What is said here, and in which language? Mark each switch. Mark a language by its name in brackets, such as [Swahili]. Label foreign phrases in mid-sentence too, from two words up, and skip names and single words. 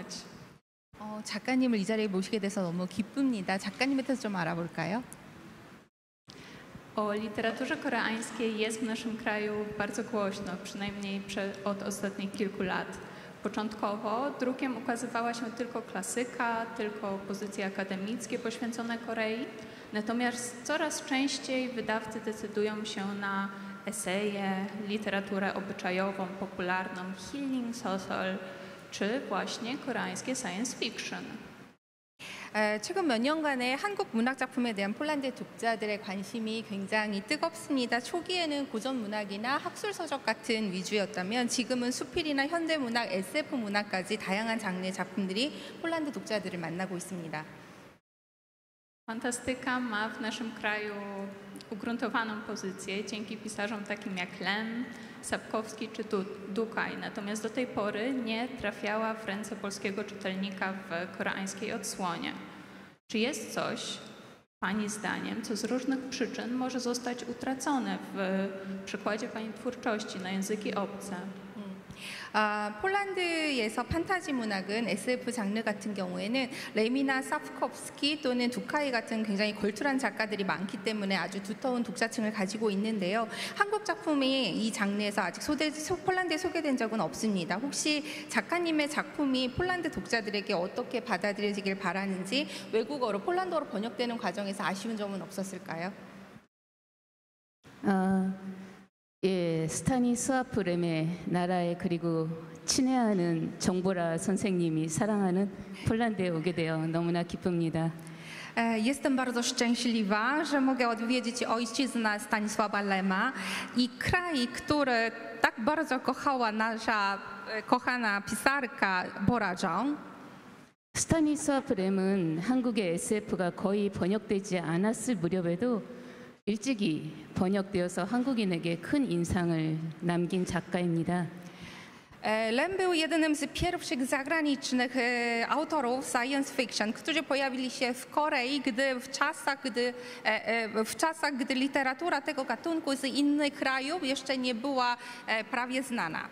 [Korean] 작가님을 이 자리에 모시게 돼서 너무 기쁩니다. 작가님에 대해서 좀 알아볼까요? [Polish] O literaturze koreańskiej jest w naszym kraju bardzo głośno, przynajmniej od ostatnich kilku lat. Początkowo drukiem ukazywała się tylko klasyka, tylko pozycje akademickie poświęcone Korei, natomiast coraz częściej wydawcy decydują się na eseje, literaturę obyczajową, popularną, [English] healing social, [Polish] czy właśnie koreańskie [English] science fiction. [Korean] 최근 몇 년간의 한국 문학 작품에 대한 폴란드 독자들의 관심이 굉장히 뜨겁습니다. 초기에는 고전 문학이나 학술 서적 같은 위주였다면 지금은 수필이나 현대 문학, SF 문학까지 다양한 장르의 작품들이 폴란드 독자들을 만나고 있습니다. [Polish] Fantastyka ma w naszym kraju ugruntowaną pozycję dzięki pisarzom takim jak Lem, Sapkowski czy Dukaj, natomiast do tej pory nie trafiała w ręce polskiego czytelnika w koreańskiej odsłonie. Czy jest coś, Pani zdaniem, co z różnych przyczyn może zostać utracone w przekładzie Pani twórczości na języki obce? [Korean] 폴란드에서 판타지 문학은 SF 장르 같은 경우에는 레미나 사프콥스키 또는 두카이 같은 굉장히 걸출한 작가들이 많기 때문에 아주 두터운 독자층을 가지고 있는데요. 한국 작품이 이 장르에서 아직 폴란드에 소개된 적은 없습니다. 혹시 작가님의 작품이 폴란드 독자들에게 어떻게 받아들여지길 바라는지 외국어로 폴란드어로 번역되는 과정에서 아쉬운 점은 없었을까요? 예, 스타니스와프 렘의 나라에 그리고 친애하는 정보라 선생님이 사랑하는 폴란드에 오게 되어 너무나 기쁩니다. [Polish] Jestem bardzo szczęśliwa, że mogę odwiedzić ojczyznę Stanisława Lema i kraj, który tak bardzo kochała nasza kochana pisarka Bora Jong. [Korean] 스타니스와프 렘은 한국의 SF가 거의 번역되지 않았을 무렵에도 일찍이 번역되어서 한국인에게 큰 인상을 남긴 작가입니다. [Polish] Lem był jednym z pierwszych zagranicznych autorów [English] science fiction, [Polish] którzy pojawili się w Korei, w czasach, gdy literatura tego gatunku z innych krajów jeszcze nie była prawie znana.